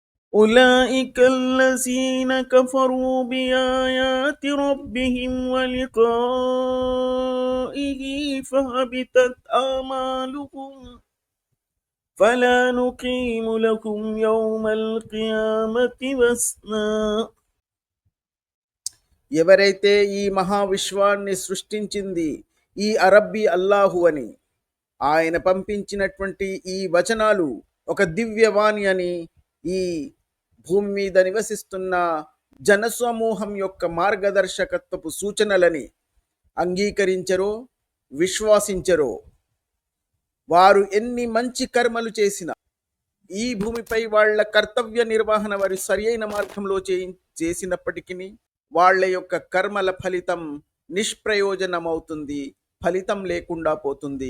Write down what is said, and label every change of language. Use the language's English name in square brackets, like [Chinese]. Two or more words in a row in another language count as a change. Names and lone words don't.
[Arabic] أولئك الذين كفروا بآيات ربهم ولقائه فهبطت أعمالهم فلا نقيم لكم يوم القيامة وزنا. [Telugu] ఎవరైతే ఈ మహావిశ్వాన్ని సృష్టించింది ఈ అరబ్బీ అల్లాహు అని, ఆయన పంపించినటువంటి ఈ వచనాలు ఒక దివ్యవాణి అని, ఈ భూమి మీద నివసిస్తున్న జనసమూహం యొక్క మార్గదర్శకత్వపు సూచనలని అంగీకరించరో, విశ్వాసించరో, వారు ఎన్ని మంచి కర్మలు చేసినా ఈ భూమిపై వాళ్ళ కర్తవ్య నిర్వహణ వారి సరియైన మార్గంలో చేసినప్పటికీ వాళ్ళ యొక్క కర్మల ఫలితం నిష్ప్రయోజనమవుతుంది, ఫలితం లేకుండా పోతుంది.